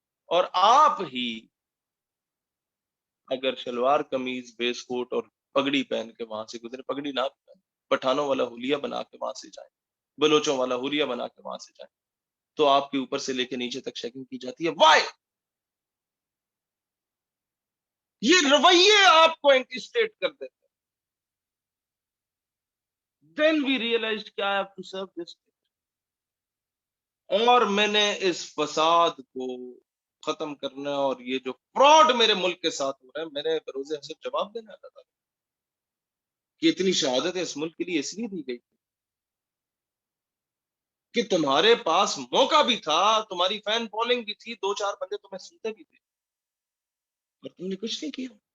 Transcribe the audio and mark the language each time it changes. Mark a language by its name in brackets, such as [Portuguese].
[Urdu] اور آپ ہی اگر شلوار قمیض بیس کوٹ اور پگڑی پہن کے وہاں سے گزرے, پگڑی نہ پٹھانوں والا حلیہ بنا کے وہاں سے جائیں, بلوچوں والا حلیہ بنا کے وہاں سے جائیں, تو آپ کے اوپر سے لے کے نیچے تک چیکنگ کی جاتی ہے. وائی؟ یہ رویے آپ کو انٹسٹیٹ کر دیتے ہیں. [English] Then we realized [Urdu] کہ [English] I have to serve this state. [Urdu] اور میں نے اس فساد کو ختم کرنا اور یہ جو فراڈ میرے ملک کے ساتھ ہو رہا ہے, میں نے بروز حسب جواب دینا اللہ تعالیٰ کہ اتنی شہادت اس ملک کے لیے اس لیے دی گئی کہ تمہارے پاس موقع بھی تھا, تمہاری فین فالوئنگ بھی تھی, 2-4 بندے تمہیں سنتے بھی تھے, اور تم نے کچھ نہیں کیا.